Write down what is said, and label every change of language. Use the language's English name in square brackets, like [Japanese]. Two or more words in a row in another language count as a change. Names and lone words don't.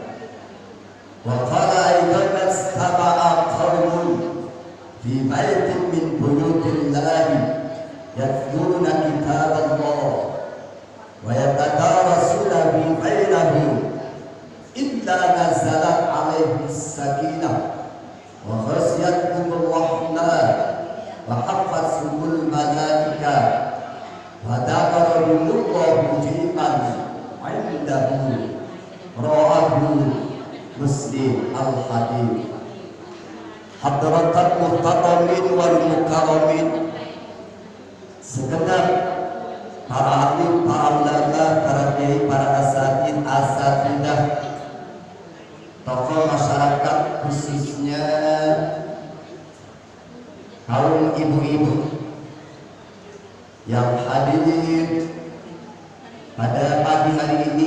[Arabic] وقال أيضا استمع قوم في بيت من بيوت الله يتلون كتاب الله ويتدارسونه بينهم إلا نزلت عليهم سكينة وغشيتهم رحمة وحفظهم ملائكة وذكرهم الله فيمن عنده. رواه مسلم الحديث. حضرات المحترمين والمكرمين, [Indonesian] segenap para alim, para ulama, para kiai, para asatidzah, tokoh masyarakat, khususnya kaum ibu-ibu yang hadir pada pagi hari ini.